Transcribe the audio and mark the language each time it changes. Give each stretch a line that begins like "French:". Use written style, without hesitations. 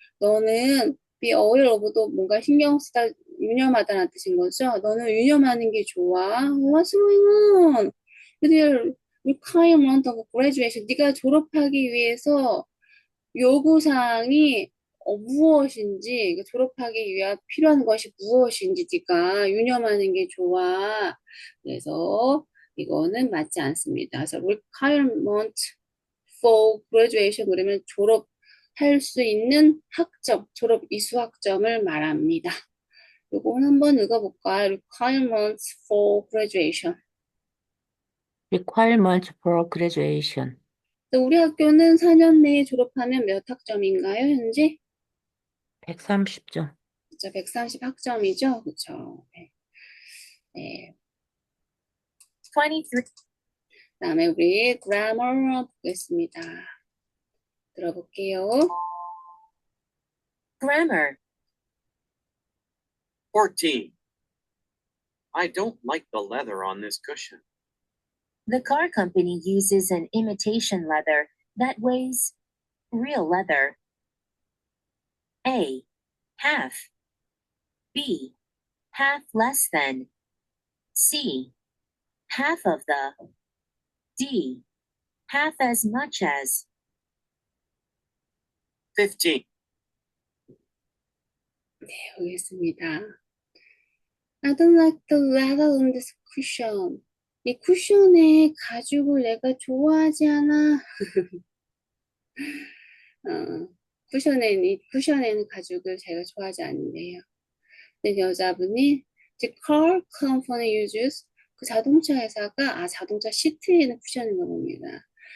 Korean: 너는 be aware of도 뭔가 신경 쓰다, 유념하다는 뜻인 거죠. 너는 유념하는 게 좋아.
English: What's going on with your requirement of graduation?
Korean: 네가 졸업하기 위해서 요구사항이 무엇인지, 졸업하기 위한 필요한 것이 무엇인지 네가 유념하는 게 좋아. 그래서 이거는 맞지 않습니다. 그래서 requirement for graduation 그러면 졸업할 수 있는 학점, 졸업 이수 학점을 말합니다. 요거 한번 읽어볼까요?
English: requirements for graduation. Requirement for graduation.
Korean: 우리 학교는 4년 내에 졸업하면 몇 학점인가요, 현재? 130점. 그쵸, 130 학점이죠? 그쵸. 네. 네. 23. 다음에 우리 grammar 보겠습니다. 들어볼게요.
English: Grammar. 14. I don't like the leather on this cushion. The car company uses an imitation leather that weighs real leather. A. Half. B. Half less than. C. Half of the. D. Half as much as. 15.
Korean: 네, 보겠습니다. I don't like the leather on this cushion. 이 쿠션의 가죽을 내가 좋아하지 않아. 이 쿠션에는 가죽을 제가 좋아하지 않는데요. 근데 여자분이
English: the car company uses
Korean: 그 자동차 회사가 자동차 시트에는 쿠션인가 봅니다.